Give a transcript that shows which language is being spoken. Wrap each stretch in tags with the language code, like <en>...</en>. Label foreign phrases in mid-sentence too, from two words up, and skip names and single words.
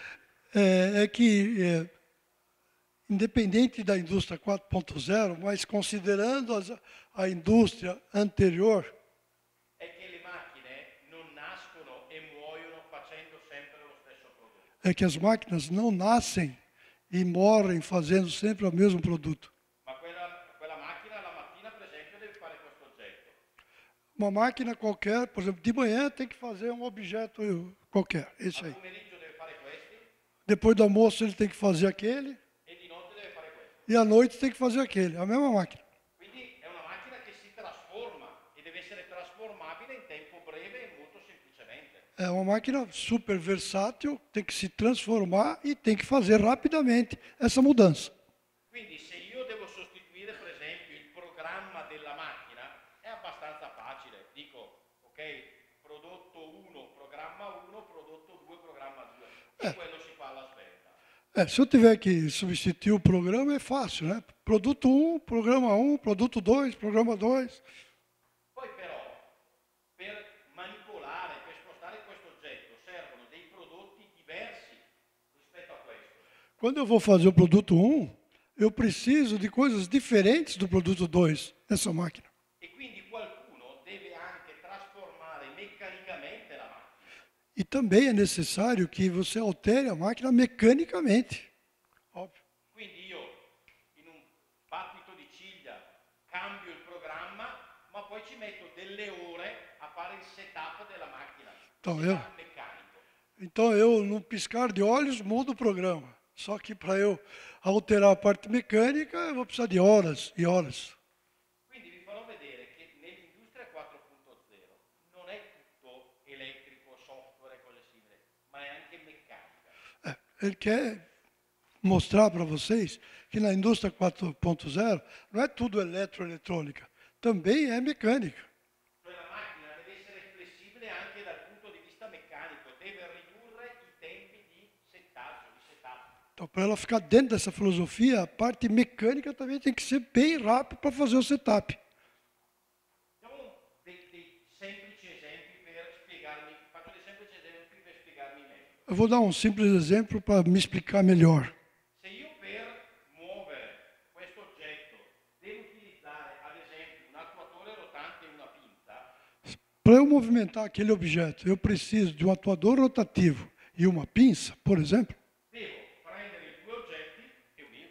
<pt>É que, independente da indústria 4.0, mas considerando a indústria anterior,</pt> <it>È che le macchine non nascono e muoiono facendo sempre lo stesso prodotto.</it> <pt>é que as máquinas não nascem e morrem fazendo sempre o mesmo produto.</pt> <it>Ma quella macchina la mattina, per esempio, deve fare questo oggetto.</it> <pt>Uma máquina qualquer, por exemplo, de manhã tem que fazer um objeto qualquer, esse</pt> <it>Al</it> <pt>aí.</pt> <it>pomeriggio deve fare questi</it> <pt>Depois do almoço ele tem que fazer aquele,</pt> <it>e di notte deve fare questi.</it> <pt>e à noite tem que fazer aquele, a mesma máquina.</pt> <it>Quindi è una macchina che si trasforma e deve essere trasformabile in tempo breve e molto semplicemente.</it> <pt>É uma máquina super versátil, tem que se transformar e tem que fazer rapidamente essa mudança.</pt> <it>Quindi se io devo sostituire, per esempio, il programma della macchina, è abbastanza facile. Dico, ok, prodotto 1, programma 1, prodotto 2, programma 2. E quello si fa alla svelta.</it> <pt>Se eu tiver que substituir o programa, é fácil, né? Produto 1, programa 1, produto 2, programa 2.</pt> <it>Poi però, per manipolare, per spostare questo oggetto, servono dei prodotti diversi rispetto a questo.</it> <pt>Quando eu vou fazer o produto 1, eu preciso de coisas diferentes do produto 2 nessa máquina.</pt> <it>E quindi qualcuno deve anche trasformare meccanicamente la macchina.</it> <pt>E também é necessário que você altere a máquina mecanicamente. Óbvio.</pt> <it>Quindi io in un battito di ciglia cambio il programma, ma poi ci metto delle ore a fare il setup della macchina. Setup meccanico.</it> <pt>Então eu, num piscar de olhos, mudo o programa. Só que para eu alterar a parte mecânica, eu vou precisar de horas e horas.</pt> <it>Quindi vi farò vedere che nell'industria 4.0 non è tutto elettrico, software e cose simili, ma è anche meccanica.</it> <pt>Ele quer mostrar para vocês que na indústria 4.0 não é tudo eletroeletrônica, também é mecânica.</pt> <it>Cioè la macchina deve essere flessibile anche dal punto di vista meccanico, deve ridurre i tempi di settaggio, di setup.</it> <pt>Então, para ela ficar dentro dessa filosofia, a parte mecânica também tem que ser bem rápida para fazer o setup.</pt> <it>Facciamo dei semplici esempi per spiegarmi, faccio dei semplici esempi per spiegarmi meglio.</it> <pt>Eu vou dar um simples exemplo para me explicar melhor.</pt> <it>Se io per muovere questo oggetto devo utilizzare ad esempio un attuatore rotante e una pinza,</it> <pt>Para eu movimentar aquele objeto, eu preciso de um atuador rotativo e uma pinça, por exemplo.</pt> <it>devo prendere i due oggetti e unirli.</it>